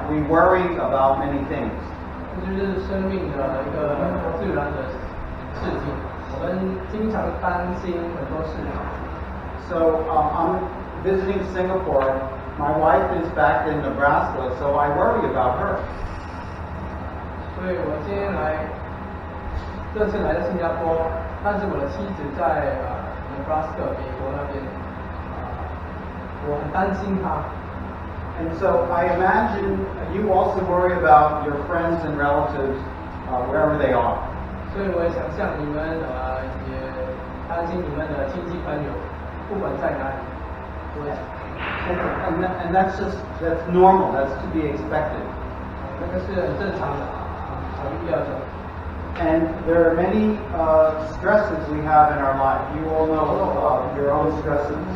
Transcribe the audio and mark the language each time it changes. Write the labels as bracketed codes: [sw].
[en] We worry about many things. [zh] 这就是生命的一个自然的事情，我们经常担心很多事情。 [en] So I'm visiting Singapore. My wife is back in Nebraska, so I worry about her. [zh] 所以我今天这次来到新加坡，但是我的妻子在Nebraska 美国那边，我很担心她。 [en] And so I imagine you also worry about your friends and relatives wherever they are. [zh] 所以我也想象你们也担心你们的亲戚朋友，不管在哪里。 [en] And that's normal. That's to be expected. [zh] 这个是很正常的，很必要的。 [en] And there are many stresses we have in our life. You all know your own stresses.